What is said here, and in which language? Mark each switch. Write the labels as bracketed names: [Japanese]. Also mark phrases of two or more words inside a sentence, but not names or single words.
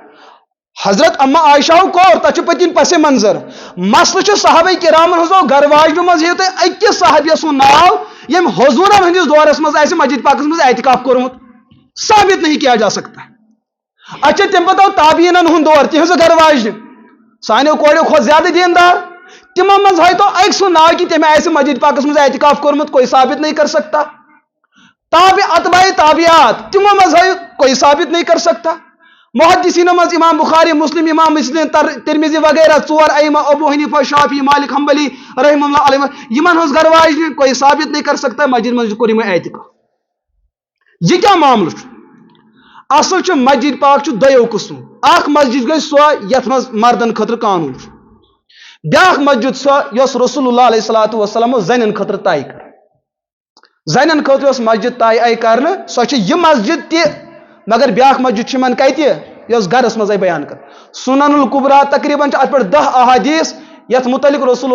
[Kashmiri] حضرت اما عائشہ کوٚر تتھ چھُ پٔتۍ کِنۍ پس منظر مسلہٕ چھُ صحابہ کرامن ہٕنٛزو گرٕ واجنو منٛز ہیٚیِو تُہۍ أکِس صحابیہ سُنٛد ناو ییٚمۍ حضوٗرن ہٕنٛدِس دورس منٛز آسہِ مسجد پاکس منٛز اعتکاف کوٚرمُت [Urdu] ثابت نہیں کیا جا سکتا [Kashmiri] اچھا تمہِ پتہٕ آو تابعیٖنن ہُنٛد دور تِہنٛزٕ گرٕ واجنہِ سانیو کوریو کھۄتہٕ زیادٕ دیندار تِمو منٛز ہٲیتو أکۍ سُنٛد ناو کہ تٔمۍ آسہِ مسجد پاکس منٛز اعتکاف کوٚرمُت [Urdu] کوئی ثابت نہیں کر سکتا [Kashmiri] اتباع تابعات تِمو منٛز ہٲیِو [Urdu] کوئی ثابت نہیں کر سکتا [Kashmiri] محدثینو منٛز امام بخاری امام مسلم ترمذی وغیرہ 4 ائمہ ابو حنیفہ شافعی مالک حنبلی رحمہ اللہ علیہ یمن ہٕنٛز گرٕ واجنہِ [Urdu] کوئی ثابت نہیں کر سکتا [Kashmiri] مسجد منٛز کوٚر یِمو اعتکاف یہ کیا معاملہ چھُ اصل چھُ مسجد پاک چھُ دۄیو قٕسمو اکھ مسجد گٔے سۄ یتھ منٛز مردن خٲطرٕ قانوٗن چھُ بیاکھ مسجد سۄ یۄس رسول اللہ [Arabic] علیہ الصلوۃ والسلام [Kashmiri] زنٮ۪ن خٲطرٕ طے کٔر زنٮ۪ن خٲطرٕ یۄس مسجد طے آیہِ کرنہٕ سۄ چھِ یہِ مسجد تہِ مگر بیاکھ مسجد چھِ یِمن کتہِ یۄس گرس منٛز آیہِ بیان کر سنن القبرا تقریباً چھِ اتھ پٮ۪ٹھ 10 احادیث یتھ متعلق رسول